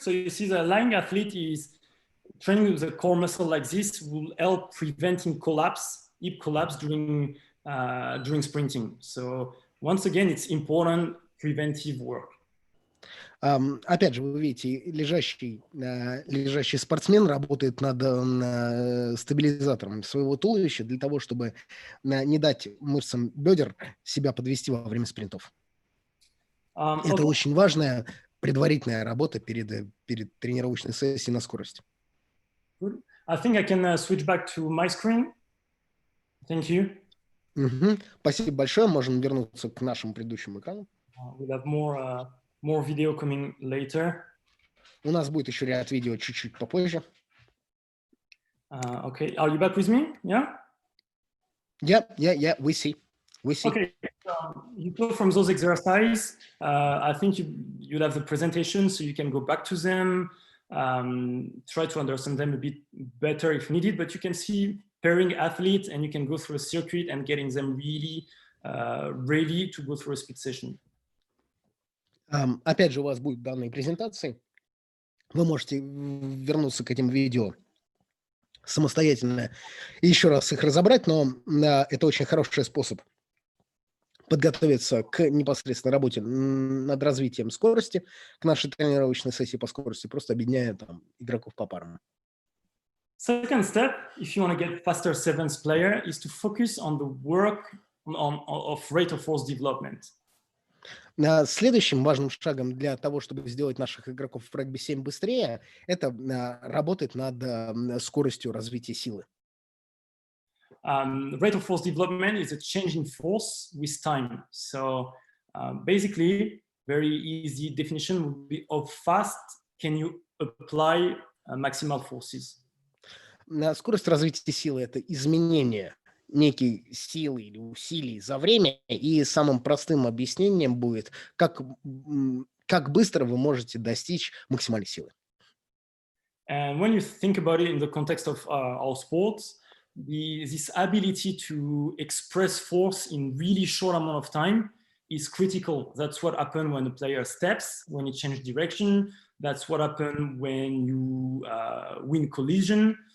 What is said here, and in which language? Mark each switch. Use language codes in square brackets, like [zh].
[en] So you see the lying athlete is training the core muscle like this will help preventing hip collapse during sprinting. So once again, it's important preventive work. [ru] Опять же, вы видите, лежащий спортсмен работает над стабилизатором своего туловища для того, чтобы не дать мышцам бедер себя подвести во время спринтов. Это Okay. очень важная предварительная работа перед тренировочной сессией на скорость. [en] Good. I think I can switch back to my screen. Thank you. [ru] Спасибо большое. Можем вернуться к нашему предыдущему экрану. [en] We'll have more video coming later. [ru] У нас будет еще ряд видео чуть-чуть попозже. [en] Okay, are you back with me? Yeah? Yeah, we see. Okay, you go from those exercises. I think you'll have the presentation, so you can go back to them, try to understand them a bit better if needed, but you can see pairing athletes and you can go through a circuit and getting them really ready to go through a speed session. [ru] Опять же, у вас будут данные презентации. Вы можете вернуться к этим видео самостоятельно и еще раз их разобрать, но это очень хороший способ подготовиться к непосредственной работе над развитием скорости, к нашей тренировочной сессии по скорости, просто объединяя там игроков по парам. [en] Second step, if you want to get faster seventh player, is to focus on the work of rate of force development. [ru] Следующим важным шагом для того, чтобы сделать наших игроков в регби-7 быстрее, это работать над скоростью развития силы. [en] Rate of force development is a change in force with time. So basically, very easy definition would be how fast can you apply maximal forces. [ru] Скорость развития силы – это изменение некой силы или усилий за время, и самым простым объяснением будет, как быстро вы можете достичь максимальной силы. [en] And when you think about it in the context of our sports, this ability to express force in really short amount of time is critical. That's what happens when a player steps, when he changes direction. That's what happens when you win collision.